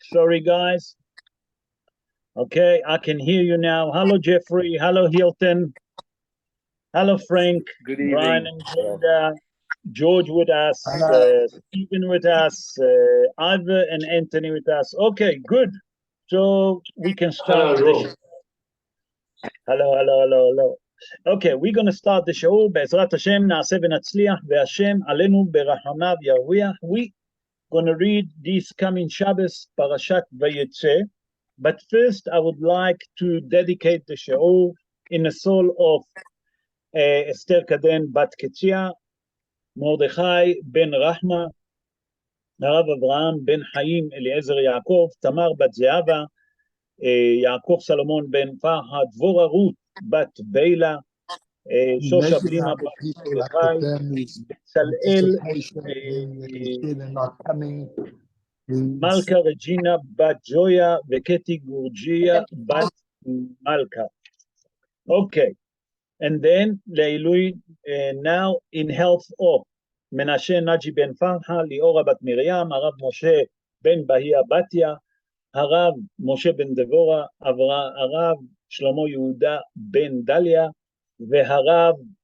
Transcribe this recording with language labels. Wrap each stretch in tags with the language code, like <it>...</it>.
<en>Sorry, guys. Okay, I can hear you now. Hello, Jeffrey. Hello, Hilton. Hello, Frank. Good Brian evening. and Linda. George with us. Stephen with us. Ivor and Anthony with us. Okay, good. So we can start the show. Hello. Okay, we're going to start the show.</en> <he>בעזרת השם נעשה ונצליח, והשם עלינו ברחמיו ירוויח.</he> <en>We're going to read this coming Shabbos, Parashat Vayetze. But first, I would like to dedicate the show in the soul of Esther Kaden Bat Ketzia, Mordechai Ben Rahma, Narav Avraham Ben Chaim Eliezer Yaakov, Tamar Bat Zeava, Yaakov Salomon Ben Farha, Dvorah Ruth Bat Beila, Shosha Blima Bat Mordechai, Bezalel, Malka Regina Bat Joya, Veketi Gurgia Bat Malka. Okay, and then Leilui now in health of</en> <he>מנשה נג'י בן פרחה, ליאורה בת מרים, הרב משה בן בהיה בתיה, הרב משה בן דבורה, הרב שלמה יהודה בן דליה, והרב</he>